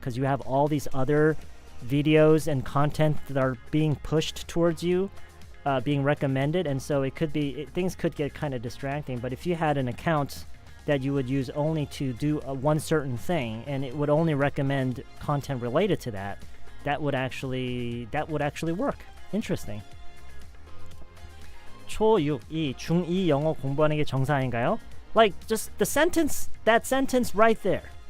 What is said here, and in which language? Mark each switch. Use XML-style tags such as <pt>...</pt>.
<en>Because you have all these other videos and content that are being pushed towards you, being recommended, and so things could get kind of distracting. But if you had an account that you would use only to do one certain thing, and it would only recommend content related to that, that would actually work. Interesting.</en> <ko>초6이 중2 영어 공부하는 게 정상인가요?</ko> <en>Like just that sentence right there.</en>